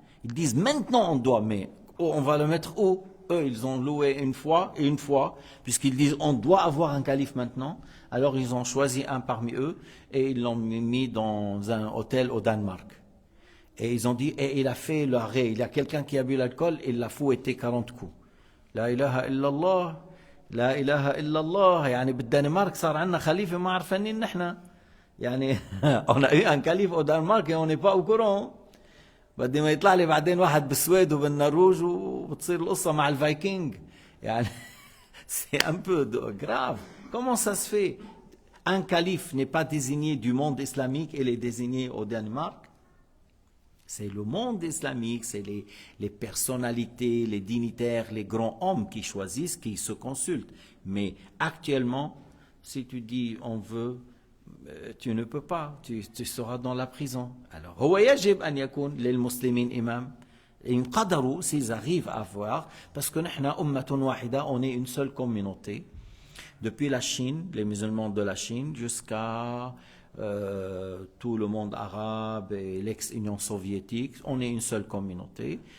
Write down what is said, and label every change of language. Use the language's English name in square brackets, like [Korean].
[French] Ils disent maintenant on doit, mais on va le mettre où? Eux, ils ont loué une fois, puisqu'ils disent on doit avoir un calife maintenant. Alors ils ont choisi un parmi eux et ils l'ont mis dans un hôtel au Danemark. Et ils ont dit, et il a fait l'arrêt. Il y a quelqu'un qui a bu l'alcool, il l'a fouetté 40 coups. [Arabic] La ilaha illallah, la ilaha illallah. يعني بالدنمارك صار عندنا خليفة ما عرفانين نحن. [French] يعني on a eu un calife au Danemark et on n'est pas au courant. [Arabic] بدي ما يطلع لي بعدين واحد بالسويد وبالنرويج وبتصير القصة مع الفايكنج. [French] يعني c'est un peu grave. Comment ça se fait? Un calife n'est pas désigné du monde islamique, il est désigné au Danemark. C'est le monde islamique, c'est les personnalités, les dignitaires, les grands hommes qui choisissent, qui se consultent. Mais actuellement, si tu dis on veut, tu ne peux pas, tu seras dans la prison. [Arabic] Alors, هو يجب أن يكون للمسلمين إمام. إن قدروا, [French] s'ils arrivent à voir, parce que [Arabic] نحن أمة واحدة, [French] on est une seule communauté. Depuis la Chine, les musulmans de la Chine, jusqu'à tout le monde arabe et l'ex-Union soviétique, on est une seule communauté.